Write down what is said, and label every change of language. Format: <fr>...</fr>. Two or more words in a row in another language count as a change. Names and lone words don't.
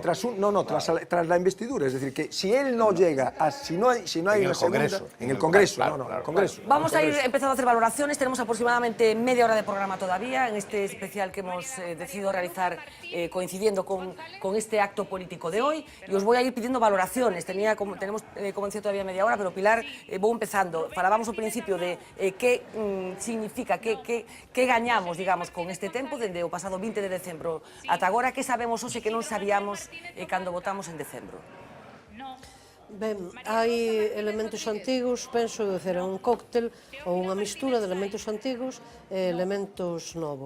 <es>que tras la investidura, es decir, que si él no llega a si no hay una segunda, en el Congreso, Congreso. Vamos a ir empezando a hacer valoraciones. Tenemos aproximadamente media hora de programa todavía en este especial que hemos decidido realizar coincidiendo con este acto político de hoy, y os voy a ir pidiendo valoraciones. Tenemos como decía todavía media hora, pero Pilar,</es> <gl>vou empezando. Falábamos ao principio de que significa, que gañamos, digamos, con este tempo dende o pasado 20 de decembro ata agora. Que sabemos hoxe que non sabíamos cando votamos en decembro? Ben, hai elementos antigos, penso que era un cóctel ou unha mistura de elementos antigos e elementos novos.</gl>